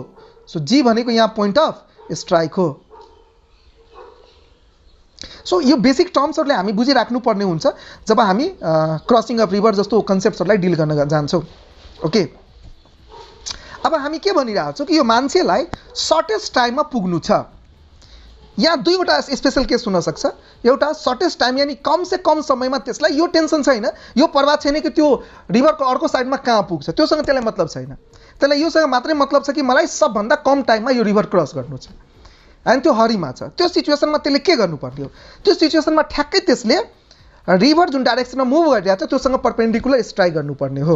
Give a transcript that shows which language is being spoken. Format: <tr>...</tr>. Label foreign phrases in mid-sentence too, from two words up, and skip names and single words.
<ne>सो जी भनेको यहाँ</ne> <en>point of strike</en> <ne>हो। सो यो बेसिक टर्म्सहरूले हामी बुझिराख्नु पर्ने हुन्छ जब हामी</ne> <en>crossing of river</en> <ne>जस्तो कन्सेप्ट्सहरूलाई डिल गर्न जान्छौँ। ओके, अब हामी के भनिरहेको छौँ कि यो मान्छेलाई सर्टेस्ट टाइममा पुग्नु छ। यहाँ दुईवटा</ne> <en>special case</en> <ne>हुनसक्छ। एउटा</ne> <en>shortest time</en> <ne>यानी</ne> <hi>कम से कम</hi> <ne>समयमा त्यसलाई यो टेन्सन छैन, यो पर्वाह छैन कि त्यो रिभरको अर्को साइडमा कहाँ पुग्छ, त्योसँग त्यसलाई मतलब छैन। त्यसलाई योसँग मात्रै मतलब छ कि मलाई सबभन्दा कम टाइममा यो</ne> <en>river cross</en> <ne>गर्नु छ अनि त्यो हरीमा छ। त्यो सिचुएसनमा त्यसले के गर्नुपर्ने हो, त्यो सिचुएसनमा ठ्याक्कै त्यसले रिभर जुन डाइरेक्सनमा मुभ गरिरहेको छ त्योसँग</ne> <en>perpendicular strike</en> <ne>गर्नुपर्ने हो।</ne>